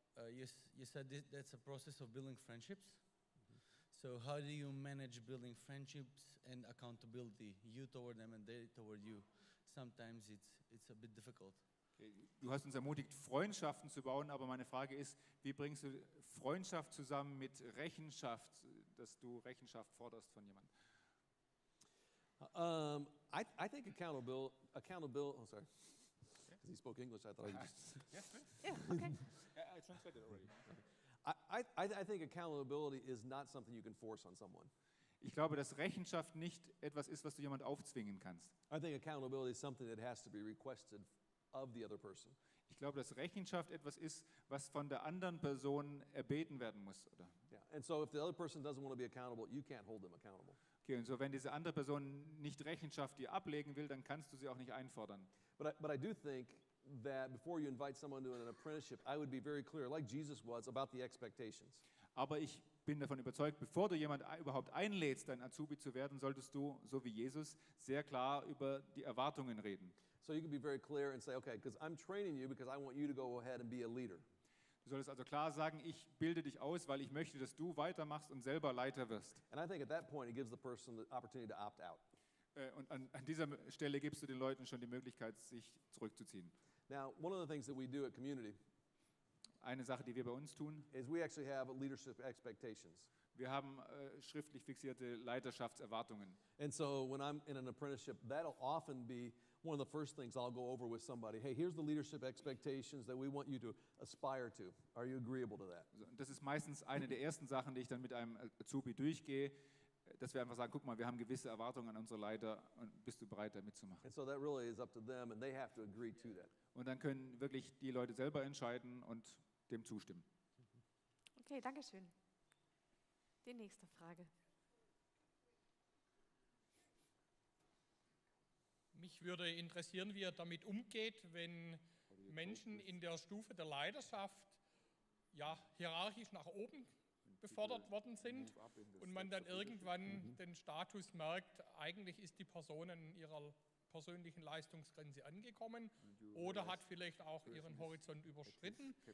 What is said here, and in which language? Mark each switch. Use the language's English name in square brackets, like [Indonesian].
[English] You said that's a process of building friendships. So how do you manage building friendships and accountability, you toward them and they toward you? Sometimes it's a bit difficult. [German] Okay, du hast uns ermutigt, Freundschaften zu bauen, aber meine Frage ist, wie bringst du Freundschaft zusammen mit Rechenschaft, dass du Rechenschaft forderst von jemandem? [English] I think accountability, oh sorry. Because he spoke English, I thought I just... [German] Ja, okay. [English] I translated already. I think accountability is not something you can force on someone. [German] Ich glaube, dass Rechenschaft nicht etwas ist, was du jemand aufzwingen kannst. [English] I think accountability is something that has to be requested of the other person. [German] Ich glaube, dass Rechenschaft etwas ist, was von der anderen Person erbeten werden muss, oder? [English] Yeah. And so if the other person doesn't want to be accountable, you can't hold them accountable. [German] Okay, und so wenn diese andere Person nicht Rechenschaft dir ablegen will, dann kannst du sie auch nicht einfordern. [English] But I do think that before you invite someone to an apprenticeship, I would be very clear, like Jesus was, about the expectations. [German] Aber ich bin davon überzeugt, bevor du jemand überhaupt einlädst, dein Azubi zu werden, solltest du, so wie Jesus, sehr klar über die Erwartungen reden. [English] So you can be very clear and say, okay, because I'm training you because I want you to go ahead and be a leader. [German] Du solltest also klar sagen, ich bilde dich aus, weil ich möchte, dass du weitermachst und selber Leiter wirst. [English] And I think at that point it gives the person the opportunity to opt out. [German] Und an dieser Stelle gibst du den Leuten schon die Möglichkeit, sich zurückzuziehen. [English] Now, one of the things that we do at Community [German] Eine Sache, die wir bei uns tun, [English] is we actually have leadership expectations. [German] wir haben schriftlich fixierte Leiterschaftserwartungen. [English] And so when I'm in an apprenticeship, that'll often be one of the first things I'll go over with somebody. Hey, here's the leadership expectations that we want you to aspire to. Are you agreeable to that? [German] Und das ist meistens eine der ersten Sachen, die ich dann mit einem Azubi durchgehe, dass wir einfach sagen, guck mal, wir haben gewisse Erwartungen an unsere Leiter und bist du bereit, da mitzumachen? [English] And so that really is up to them, and they have to agree to that. [German] Und dann können wirklich die Leute selber entscheiden und dem zustimmen. Okay, danke schön. Die nächste Frage. mich würde interessieren, wie er damit umgeht, wenn Menschen in der Stufe der Leiterschaft ja, hierarchisch nach oben befördert worden sind und man dann irgendwann den Status merkt, eigentlich ist die Person an ihrer persönlichen Leistungsgrenze angekommen oder hat vielleicht auch ihren Horizont überschritten.